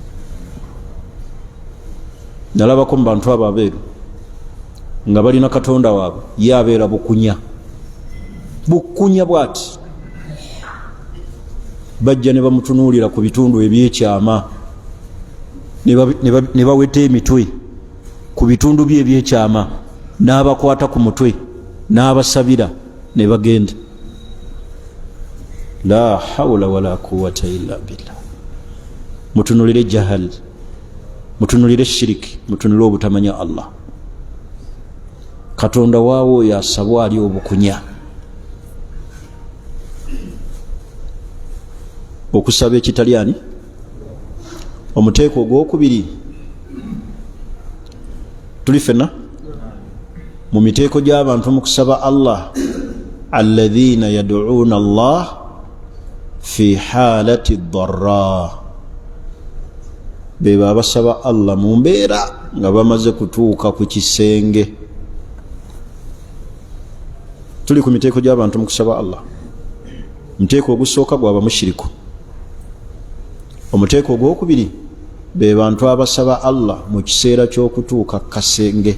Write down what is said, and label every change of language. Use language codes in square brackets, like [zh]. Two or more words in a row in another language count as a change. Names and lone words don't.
[lg] Nalabako mu bantu abo abeeru nga balina katonda waabwe yabeera bukunya bwati bajja ne bamutunuulira ku bitundu ebyekyama ne baweta emitwe ku bitundu bye ebyekyama n'abakwata ku mutwe n'abasabira ne bagenda. [ar] لا حول ولا قوة إلا بالله. [lg] Mutunulire jahal, mutunulire shiriki, mutunulire obutamanya Allah. Katonda waawo yasabwa ali obukunya. Okusaba ekitalyani omuteeko ogwokubiri tuli fena mu miteeko gy'abantu mu kusaba Allah [ar] الذين يدعون الله في حالة ضرر, [lg] beba abasaba Allah mu mbeera nga bamaze kutuuka ku kisenge. Tuli ku miteeko gy'abantu mu kusaba Allah. Muteeko ogusooka gwaba mushiriku. Omuteeko ogwokubiri be bantu abasaba Allah mu kiseera ky'okutuuka kasenge.